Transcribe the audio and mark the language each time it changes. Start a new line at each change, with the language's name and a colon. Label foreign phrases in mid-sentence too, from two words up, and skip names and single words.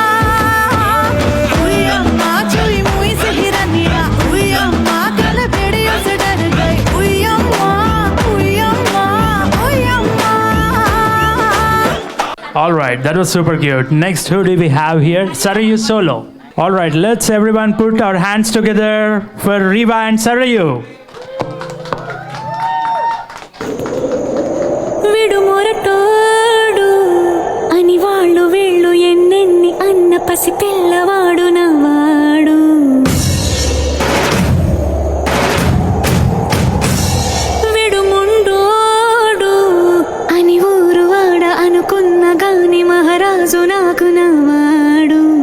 Hindi: उई अम्मा चुई मुई से हिरनिया उई अम्मा कल भेड़ियों से डर गई उई अम्मा उई अम्मा उई अम्मा.
English: All right, that was super cute. Next, who do we have here? Sarayu Solo. All right, let's everyone put our hands together for Riva and Sarayu.
Telugu: విడుమొరటోడు అని వాళ్ళు వీళ్ళు ఎన్నెన్ని అన్న పసి పిల్లవాడు నవ్వాడు. విడుముండోడు అని ఊరు వాడ అనుకున్న గాని మహారాజు నాకు నవ్వాడు.